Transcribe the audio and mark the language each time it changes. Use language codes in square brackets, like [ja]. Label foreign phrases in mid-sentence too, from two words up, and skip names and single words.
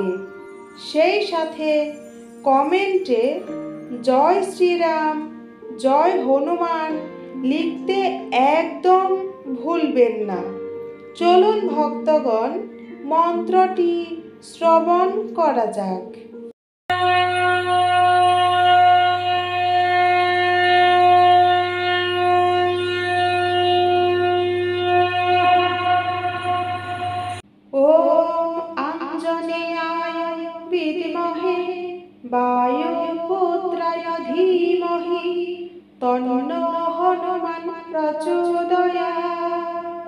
[bn] সেই সাথে কমেন্টে জয় শ্রীরাম, জয় হনুমান লিখতে একদম ভুলবেন না। চলুন ভক্তগণ, মন্ত্রটি শ্রবণ করা যাক। [sa] ओम् आञ्जनेयाय विद्महे वायुपुत्राय धीमहि तन्नो हनुमान प्रचोदयात्।